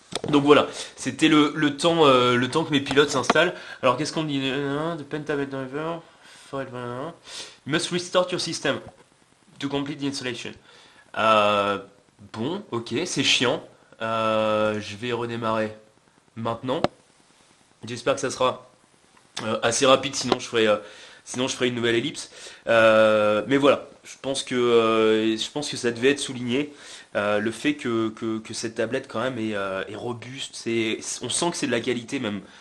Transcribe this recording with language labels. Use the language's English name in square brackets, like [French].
[French] Donc voilà, c'était le temps que mes pilotes s'installent. Alors qu'est-ce qu'on dit? [English] The pen tablet driver, you must restart your system to complete the installation. [French] Euh, bon, ok, c'est chiant. Je vais redémarrer maintenant. J'espère que ça sera assez rapide, sinon je ferai une nouvelle ellipse. Mais voilà, je pense que ça devait être souligné. Le fait que cette tablette quand même est robuste, on sent que c'est de la qualité même.